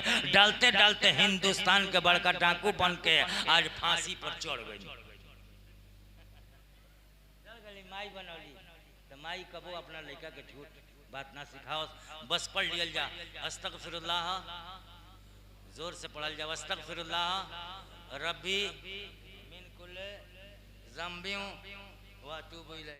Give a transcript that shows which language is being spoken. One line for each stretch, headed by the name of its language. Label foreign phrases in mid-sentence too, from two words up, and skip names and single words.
Bhojpuri: डालते डालते हिंदुस्तान के बड़का डाकू बन के आज फांसी पर चढ़ गई। माई बनौली तो माई कबो अपना लड़का के झूठ बात ना सिखाओ। बस पढ़ लियल जा, अस्तगफिरुल्लाह, जोर से पढ़ल जा,
Arabic: أستغفر الله ربي من كل ذنبي وأتوب إليه.